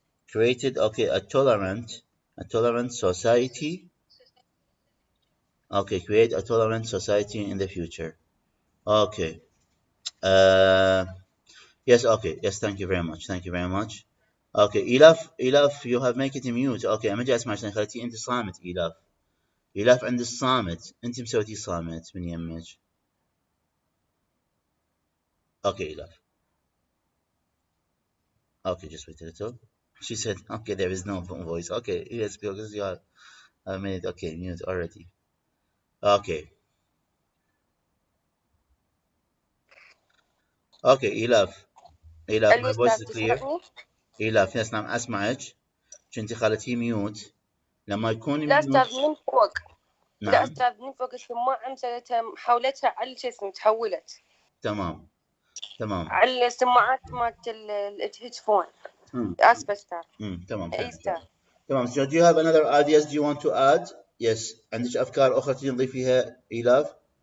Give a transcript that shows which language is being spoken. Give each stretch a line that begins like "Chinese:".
English: Created, okay, a tolerant society. Okay, create a tolerant society in the future. Okay. Yes, okay. Yes, thank you very much. Okay, Ilaf you have make it mute.
Arabic: Okay, أما جاي أسمع عشان خليتي أنت صامت إيلاف عند الصامت. أنت مسويتي صامت من يمك.
English: Okay, Ilaf. Okay, just wait a little. She said, okay, there is no voice. Okay, yes, because you are made it. Okay, mute already. Okay. Okay, Ilaf, my voice is clear.
Arabic: إيلاف,
English: yes,
Arabic: نعم أسمعك. كنتي خلتيه ميوت. لما يكون لا أستاذ من فوق. نعم. لا أستاذ من فوق السماعة مسويتها حولتها على شو اسمه تحولت. تمام. على السماعات مالت الهيدفون. آسف أستاذ. تمام. أي أستاذ. تمام.
English: So do you have another ideas you want to add? Yes.
Arabic: عندك أفكار أخرى تريدين تضيفيها إيلاف؟